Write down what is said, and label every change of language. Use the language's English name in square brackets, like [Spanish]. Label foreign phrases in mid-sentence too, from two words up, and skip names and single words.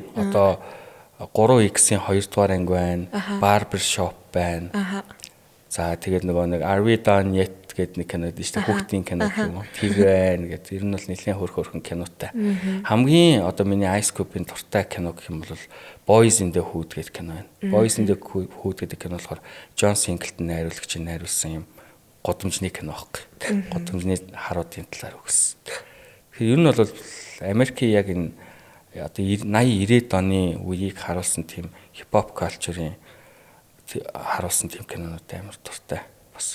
[Mongolian] Одоо 3X-ийн 2 дугаар анги байна. Barber Shop байна. За тэгээд нөгөө нэг Are We Done Yet гэдэг нэг кино дээ шүү дээ. Хүүхдийн кино юм уу? Тэр байна гэдэг. Ер нь бол нэлээд хөөрхөн кинотай. Хамгийн одоо миний Ice Cube-ийн дуртай кино гэх юм бол Boys in the Hood гэдэг кино байна. Boys in the Hood гэдэг кино болохоор John Singleton найруулагчийн найруулсан юм гудамжны кино аахгүй. Гудамжны харуудын талаар өгсөн. Тэгэхээр ер нь бол Америкийн яг энэ одоо 80-90-ад оны үеийг харуулсан тийм хипхоп калчурын харуулсан тийм кинонууд амар дуртай бас.